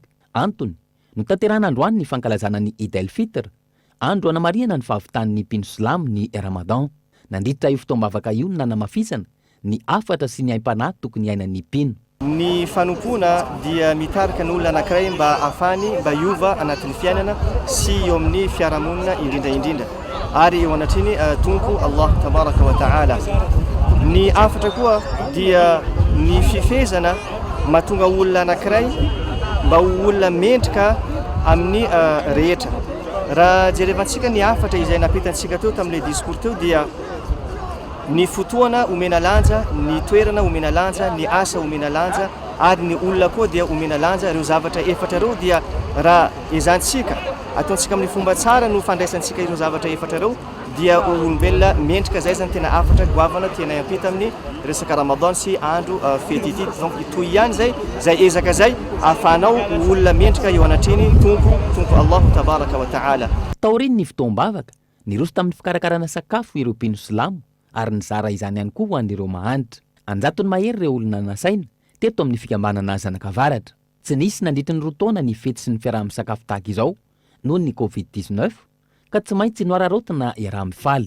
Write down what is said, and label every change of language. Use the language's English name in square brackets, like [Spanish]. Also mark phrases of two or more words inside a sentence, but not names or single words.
[Malagasy] Antony no tanterana androany ny fankalazana ny Eid el-Fitr, andro anamariana ny fahavitan'ny mpino silamo ny Ramadan. Nandritra io fotoam-bavaka io ny nanamafisana ny afatra sy ny aim-panahy tokony iainan'ny mpino. Ny fanompona dia mitarika ny olona anankiray mba ahafahany mba hiova anatin'ny fiainana sy eo amin'ny fiarahamonina indrindra ary eo anatriny tompo [Arabic] الله تبارك وتعالى. [Malagasy] Ny afatra koa dia ny fifezana mahatonga olona anankiray mba ho olona mendrika amin'ny rehetra. Raha jerevantsika ny afatra izay napitantsika teo tamin'ilay discours teo dia ny fotoana omena lanja, ny toerana omena lanja, ny asa omena lanja ary ny olona koa dia omena lanja. Ireo zavatra efatra ireo dia raha ezantsika ataontsika amin'ny fomba tsara no fandraisantsika ireo zavatra efatra ireo dia olombelona mendrika zay zany tena afatra goavana tena iampita amin'ny resaka Ramadan sy andro fety ity. Donc toy ihany zay ezaka zay ahafahanao olona mendrika eo anatriny tompo [Arabic] الله تبارك وتعالى. [Malagasy] Taoriny ny fotoam-bavaka niroso tamin'ny fikarakarana sakafo ireo mpino silamo ary nizara izany ihany koa ho an'ireo mahantra. Anjatony mahery ireo olona nasaina teto amin'ny fikambanana zanakavaratra. Tsy nisy nandritra ny roa taona ny fety sy ny fiaraha-misakafo tahaka izao noho ny Covid-19 ka tsy maintsy noararaotina iaraha-mifaly.